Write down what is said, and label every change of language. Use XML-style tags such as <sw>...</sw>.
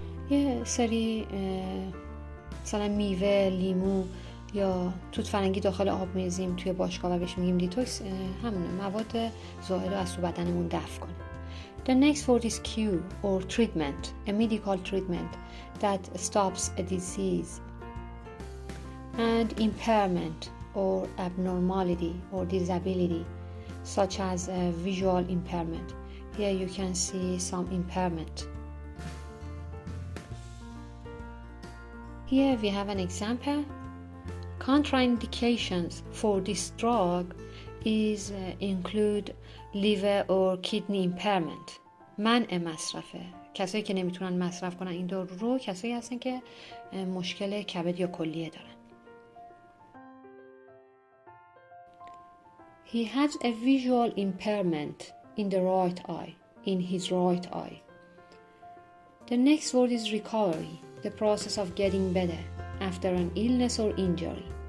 <fa>یه سری مثلا میوه، لیمو یا توت فرنگی داخل آب میریزیم توی باشگاه و بهش میگیم دیتوکس، همونه، مواد زائد رو از تو بدنمون دفع کنه.</fa> <en>The next word is cure or treatment, a medical treatment that stops a disease. And impairment or abnormality or disability, such as visual impairment. Here you can see some impairment. Here we have an example. Contraindications for this drug include liver or kidney impairment.</en> <fa>منع مصرفه. کسایی که نمیتونن مصرف کنن این دارو رو کسایی هستن که مشکل کبد یا کلیه دارن.</fa> <en>He has a visual impairment in the right eye. in his right eye. The next word is recovery, the process of getting better after an illness or injury.</en>